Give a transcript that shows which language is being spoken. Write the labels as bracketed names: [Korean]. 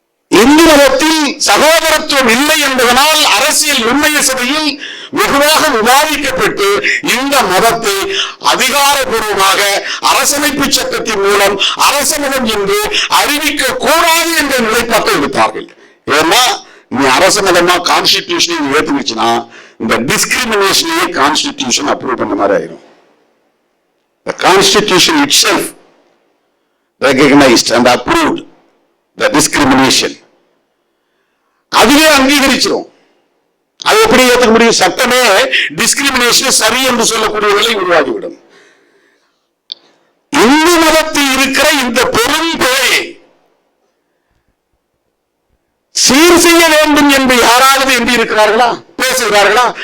[Tamil] இந்து மதத்தில் சகோதரத்துவம் இல்லை என்பதனால் அரசியல் நிர்ணய சபையில் வெகுவாக விவாதிக்கப்பட்டு இந்த மதத்தை அதிகாரப்பூர்வமாக அரசமைப்பு சட்டத்தின் மூலம் அரச மதம் என்று அறிவிக்க கூடாது என்ற நிலைப்பாட்டை எடுத்தார்கள். ஏன்னா நீ அரச மதமா கான்ஸ்டிடியூஷன் ஏற்றுச்சுன்னா இந்த டிஸ்கிரிமினேஷனையே கான்ஸ்டிடியூஷன் அப்ரூவ் பண்ண மாதிரி ஆயிரும். [English] The constitution itself recognized and approved the discrimination. [Tamil] அதுவே அங்கீகரிச்சிடும். அது எப்படி ஏற்க முடியும்? சட்டமே டிஸ்கிரிமினேஷன் சரி என்று சொல்லக்கூடிய நிலை உருவாகிவிடும். இந்து மதத்தில் இருக்கிற இந்த பெரும் பிழையை சீர் செய்ய வேண்டும் என்று யாராவது எம்பி இருக்கிறார்களா, பேசுகிறார்களா?